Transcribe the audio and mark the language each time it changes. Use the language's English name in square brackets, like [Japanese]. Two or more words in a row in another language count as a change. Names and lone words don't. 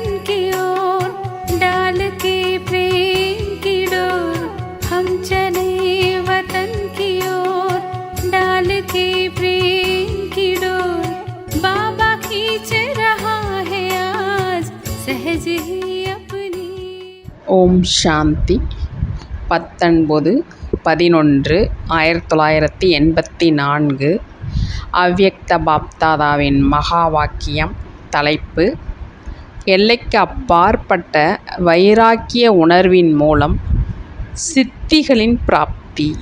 [Hindi] की ओर डाल के प्रेम की डोर। हम चले वतन की ओर डाल के प्रेम की डोर। बाबा खींच रहा है आज सहज ही अपनी। [Tamil] ஓம் சாந்தி 19/11/1984 அவ்யக்த பாப்தாதாவின் மகா வாக்கியம். தலைப்பு: எல்லைக்கு அப்பாற்பட்ட வைராக்கிய உணர்வின் மூலம் சித்திகளின் பிராப்தி.